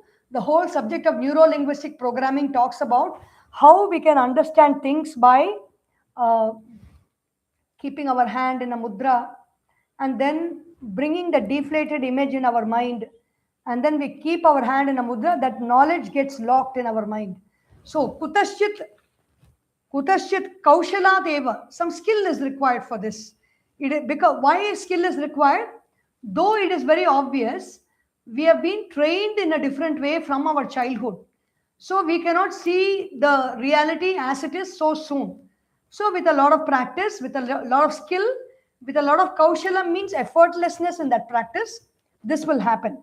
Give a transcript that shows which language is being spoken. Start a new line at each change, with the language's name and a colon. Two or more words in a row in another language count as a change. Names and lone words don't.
English: The whole subject of neuro-linguistic programming talks about how we can understand things by keeping our hand in a mudra and then bringing the deflated image in our mind. And then we keep our hand in a mudra, that knowledge gets locked in our mind. So,
Sanskrit: कुतश्चित् कौशल देव,
English: some skill is required for this. Because why skill is required? Though it is very obvious, we have been trained in a different way from our childhood. So we cannot see the reality as it is so soon. So with a lot of practice, with a lot of skill, with a lot of kaushala means effortlessness in that practice, this will happen.